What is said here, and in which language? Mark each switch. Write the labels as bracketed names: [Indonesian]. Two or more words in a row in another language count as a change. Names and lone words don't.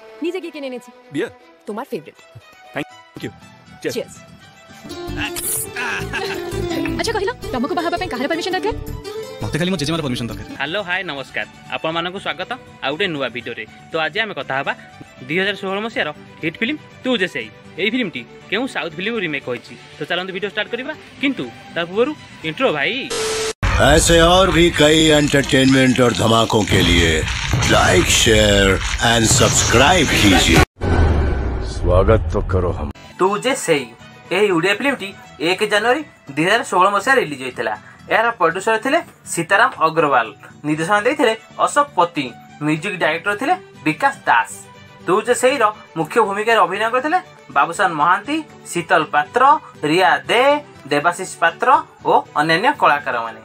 [Bangla] ফ্রিজে গিয়ে কিনে এনেছি বিয়ার তোমার ফেভারিট। [English] thank you. [Bangla] চিয়ার্স। আচ্ছা কহিলা [Odia] ତମକୁ ବାହା ହେବା ପାଇଁ କାହାର ପରମିଶନ ଦରକାର? ମତେ ଖାଲି ମୋ ଜେଜେମାର ପରମିଶନ ଦରକାର। ହ୍ୟାଲୋ ହାଏ ନମସ୍କାର, ଆପଣମାନଙ୍କୁ ସ୍ୱାଗତ ଆଉ ଗୋଟେ ନୂଆ ଭିଡ଼ିଓରେ। ତ ଆଜି ଆମେ କଥା ହେବା 2016 ମସିହାର ହିଟ୍ ଫିଲ୍ମ ତୁ ଯେ ସେଇ। ଏହି ଫିଲ୍ମଟି କେଉଁ ସାଉଥ ଫିଲ୍ମରୁ ରିମେକ୍ ହୋଇଛି। ତ ଚାଲନ୍ତୁ ଭିଡ଼ିଓ ଷ୍ଟାର୍ଟ କରିବା, କିନ୍ତୁ ତା ପୂର୍ବରୁ ଇଣ୍ଟ୍ରୋ ଭାଇ। [Hindi] ऐसे और भी कई एंटरटेनमेंट और धमाकों के लिए [English] like share and subscribe [Hindi] कीजिए। स्वागत तो करो हम। [Odia] तू जे सेई ଏହି ଓଡ଼ିଆ ଫିଲ୍ମଟି 1 ଜାନୁଆରୀ 2016 ମସିହାରେ ରିଲିଜ୍ ହୋଇଥିଲା। ଏହାର ପ୍ରଡ୍ୟୁସର ଥିଲେ ସୀତାରାମ ଅଗ୍ରୱାଲ, ନିର୍ଦ୍ଦେଶନା ଦେଇଥିଲେ ଅଶୋକ ପତି, ମ୍ୟୁଜିକ୍ ଡାଇରେକ୍ଟର ଥିଲେ ବିକାଶ ଦାସ। ତୁ ଯେ ସେଇର ମୁଖ୍ୟ ଭୂମିକାରେ ଅଭିନୟ କରିଥିଲେ ବାବୁସାନ ମହାନ୍ତି, ଶୀତଲ ପାତ୍ର, ରିୟା ଦେ, ଦେବାଶିଷ ପାତ୍ର ଓ ଅନ୍ୟାନ୍ୟ କଳାକାରମାନେ।